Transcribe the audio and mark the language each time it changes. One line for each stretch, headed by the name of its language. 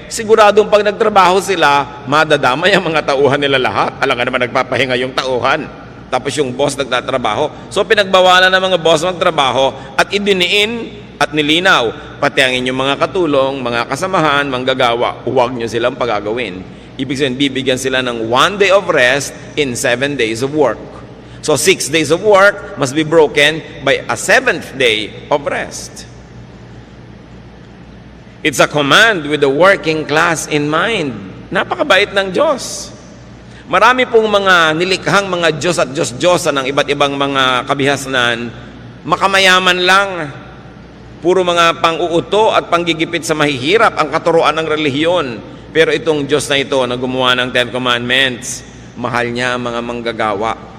Filipino: Siguradong pag nagtrabaho sila, madadamay ang mga tauhan nila lahat. Alam nga naman nagpapahinga yung tauhan. Tapos yung boss nagtatrabaho. So pinagbawalan ng mga boss magtrabaho at idiniin at nilinaw. Pati ang inyong mga katulong, mga kasamahan, manggagawa, huwag nyo silang pagagawin. Ibig sabihin, bibigyan sila ng
English: 1 day of rest in 7 days of work. So 6 days of work must be broken by a 7th day of rest. It's a command with the working class in mind.
Filipino: Napakabait ng Diyos. Marami pong mga nilikhang mga Diyos at Diyos-Diyosan ng iba't ibang mga kabihasnan, makamayaman lang. Puro mga pang-uuto at panggigipit sa mahihirap ang katuruan ng relihiyon. Pero itong Diyos na ito na gumawa ng Ten Commandments, mahal niya ang mga manggagawa.